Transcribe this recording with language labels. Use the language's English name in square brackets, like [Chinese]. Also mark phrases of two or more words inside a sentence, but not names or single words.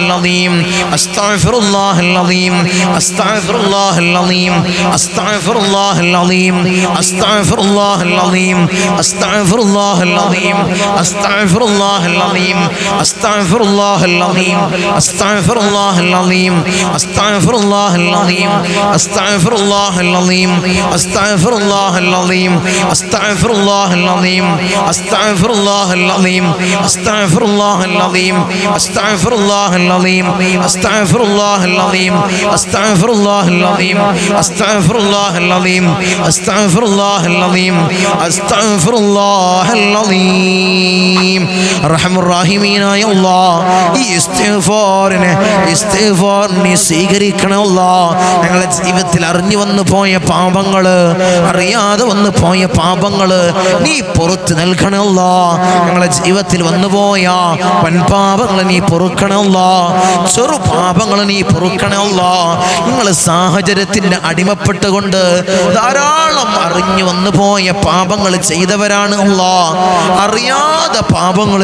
[Arabic] عليم أستغفر الله العليم أستغفر الله العليم أستغفر الله العليم أستغفر الله العليم أستغفر الله العليم أستغفر الله ال عليم أستغفر الله العليم أستغفر الله العليم أستغفر الله العليم أستغفر الله العليم أستغفر الله العظيم أستغفر الله العظيم أستغفر الله العظيم أستغفر الله العظيم أستغفر الله العظيم أستغفر الله العظيم أستغفر الله العظيم أستغفر الله العظيم أستغفر الله العظيم أستغفر الله العظيم أرحم الراحمين يا الله [Malayalam] ഇസ്തിഗ്ഫാറിനെ സ്വീകരിക്കണേ അല്ലാഹ് ഞങ്ങളുടെ ജീവിതത്തിൽ അറിഞ്ഞു വന്നു പോയ പാപങ്ങൾ അറിയാതെ വന്നു പോയ പാപങ്ങള് നീ പുറത്ത് നൽകണേ അല്ലാഹ് ഞങ്ങളുടെ ജീവിതത്തിൽ വന്നുപോയ വൻപാപങ്ങൾ നീ പൊറുക്കണേ അല്ലാഹ് ചെറു പാപങ്ങൾ നീ പൊറുക്കണേ അല്ലാഹ് നിങ്ങൾ സാഹചര്യത്തിന്റെ അടിമപ്പെട്ടുകൊണ്ട് ധാരാളം അറിഞ്ഞു വന്നു പോയ പാപങ്ങൾ ചെയ്തവരാണ് അല്ലാഹ് അറിയാതെ പാപങ്ങൾ